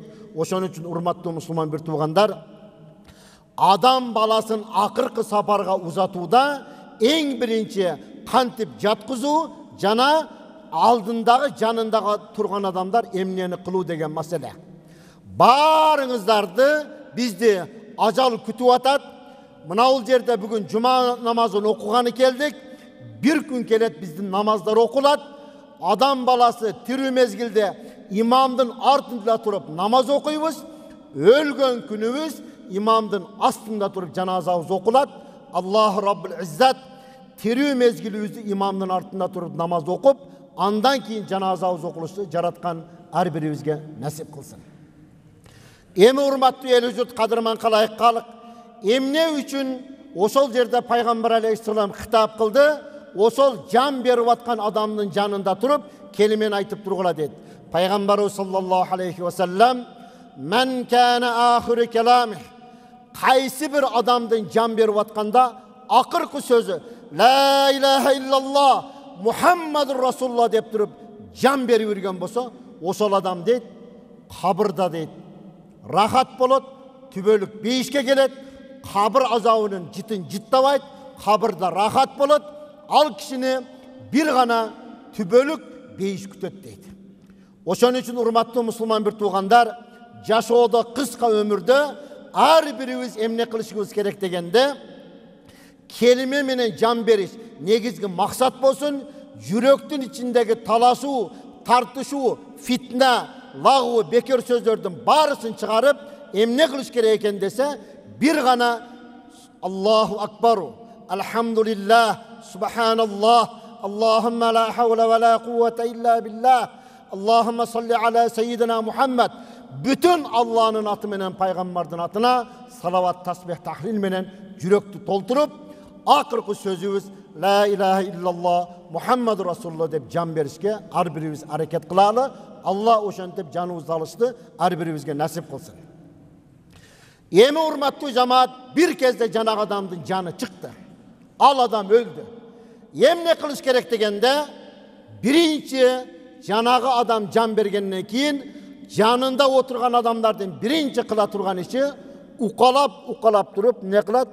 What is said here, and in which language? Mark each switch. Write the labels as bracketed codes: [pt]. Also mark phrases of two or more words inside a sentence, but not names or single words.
[ky] Ошон үчүн урматтуу мусулман бир туугандар, адам баласын акыркы сапарга узатууда эң биринчи кантип жаткызуу жана алдындагы жанындагы турган адамдар эмнени кылуу деген маселе. Баарыңыздарды бизди ажал күтүп атат. Мынау жерде бүгүн жума намазын окуганы келдик. Bir gün келет биздин намаздар окулат. Адам баласы тирүү мезгилде имамдын артында туруп намаз окуйбуз. Өлгөн күнүбүз имамдын астында туруп жаназабыз окулат. Аллах Раббул Иззат тирүү мезгилибизди имамдын артында туруп намаз окуп, андан кийин жаназабыз окулушту жараткан ар бирибизге насип кылсын. Эми урматтуу эл журт, кадырман калайык калык, эмне үчүн ошол жерде пайгамбар алейхиссалам хитап кылды? Ошол жан берип аткан адамдын жанында туруп келимени айтып тургула дейт. Пайгамбарыбыз [ar] صلى الله عليه وسلم: "من كان آخر كلامه", [ky] кайсы бир адамдын жан берип атканда акыркы сөзү [ar] لا إله إلا الله محمد رسول الله [ky] деп туруп жан берип жүргөн болсо, ошол адам дейт, кабырда дейт, рахат болот, түбөлүк бейишке келет, кабыр азабынын жытын жыттабайт, кабырда рахат болот, ал кишини бир гана түбөлүк бейиш күтөт дейт. Ошон үчүн урматтуу мусулман бир туугандар, жашоодо кыска өмүрдө ар бирибиз эмне кылышыбыз керек дегенде, келиме менен жан бериш негизги максат болсун. Жүрөктүн ичиндеги талашуу, тартышуу, фитна, лагуу, бекер сөздөрдүн баарысын чыгарып, эмне кылыш керек экен десе, бир гана [ar] الله أكبر، الحمد لله، سبحان الله، اللهم لا حول ولا قوة إلا بالله، اللهم صل على سيدنا محمد. [ky] Бүтүн Аллахнын аты менен пайгамбардын атына салават, тасбих, тахлил менен жүрөктү толтуруп, акыркы сөзүбүз [ar] لا إله إلا الله محمد رسول الله [ky] деп жан беришке ар бирибиз аракет кылалы. Алла ошентип жаныбызды алышты ар бирибизге насип кылсын. Эми урматтуу жамаат, бир кезде жанагы адамдын жаны чыкты. Ал адам өлдү. Эмне кылыш керек дегенде, биринчи жанагы адам жан бергенден кийин жанында отурган адамдардын биринчи кыла турган иши укалап туруп не кылат?